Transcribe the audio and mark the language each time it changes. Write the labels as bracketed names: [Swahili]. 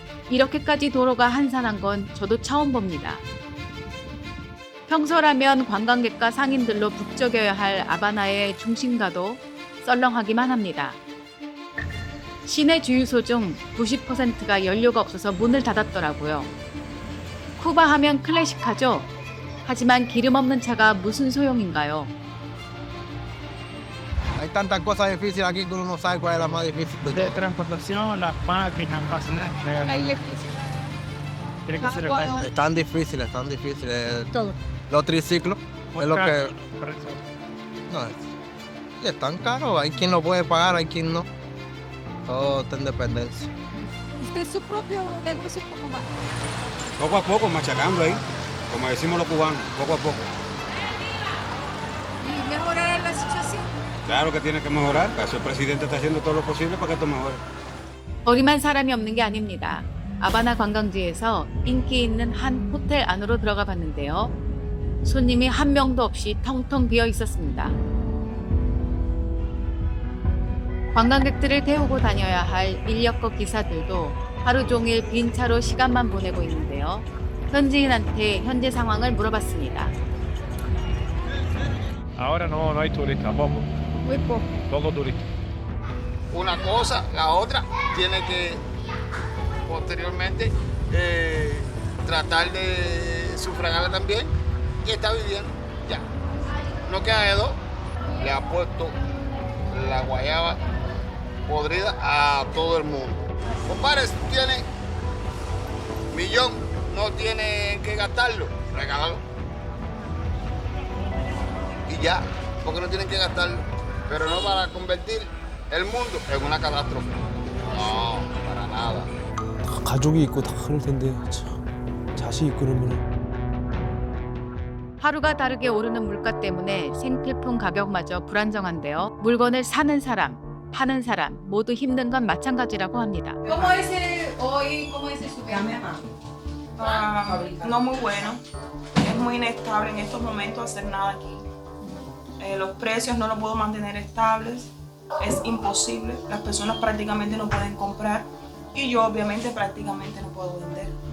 [Korean] 이렇게까지 도로가 한산한 건 저도 처음 봅니다. 평소라면 관광객과 상인들로 북적여야 할 아바나의 중심가도 썰렁하기만 합니다. 시내 주유소 중 90%가 연료가 없어서 문을 닫았더라고요. 쿠바 하면 클래식하죠? 하지만 기름 없는 차가 무슨 소용인가요? [Spanish] Hay tantas cosas difíciles aquí que uno no sabe cuál es la más difícil. De transportación, las máquinas, Tiene que ser están difíciles, están difíciles. Todo. Los triciclos es lo que... No, están caros. Hay quien lo puede pagar, hay quien no. Todo está en dependencia. ¿Usted su propio negocio cómo va? Poco a poco, machacando ahí, como decimos los cubanos, poco a poco. ¿Y mejorar la situación? Claro que tiene que mejorar, por eso el presidente está haciendo todo lo posible para que esto mejore. [Korean] 거리만 사람이 없는 게 아닙니다. 아바나 관광지에서 인기 있는 한 호텔 안으로 들어가 봤는데요. 손님이 한 명도 없이 텅텅 비어 있었습니다. 관광객들을 태우고 다녀야 할 인력거 기사들도 하루 종일 빈 차로 시간만 보내고 있는데요. 현지인한테 현재 상황을 물어봤습니다. [Spanish] Ahora no hay turistas, poco. Muy poco. Poco turistas. Una cosa, la otra, tiene que posteriormente tratar de sufragarla también y está viviendo ya. No queda de dos, le ha puesto la guayaba podrida a todo el mundo. Compadre, si tiene millón, no tiene que gastarlo, regálalo. Y ya, porque no tienen que gastarlo, pero no para convertir el mundo en una catástrofe. No, para nada. [Korean] 가족이 있고 다 그럴 텐데 참 자식 있고 그러면 하루가 다르게 오르는 물가 때문에 생필품 가격마저 불안정한데요. 물건을 사는 사람, 파는 사람 모두 힘든 건 마찬가지라고 합니다. [Spanish] ¿Cómo es hoy? ¿Cómo es el supermercado? No muy bueno. Es muy inestable en estos momentos hacer nada aquí. Los precios no los puedo mantener estables. Es imposible. Las personas prácticamente no pueden comprar y yo obviamente prácticamente no puedo vender.